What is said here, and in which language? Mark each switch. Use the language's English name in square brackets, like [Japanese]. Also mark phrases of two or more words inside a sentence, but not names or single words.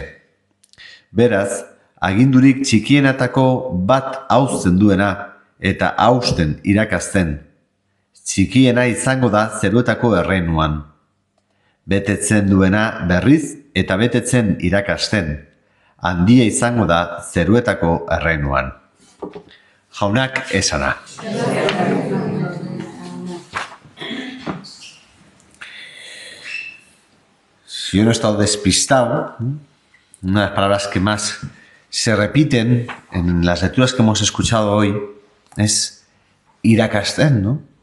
[Basque] Beraz, agindurik txikienatako bat hausten duena eta hausten irakasten, txikiena izango da zeruetako erreinuan. Betetzen duena berriz eta betetzen irakasten, handia izango da zeruetako erreinuan. Jaunak esana. [Spanish] Si yo no he estado despistado, una de las palabras que más se repiten en las lecturas que hemos escuchado hoy es irakasten, ¿no?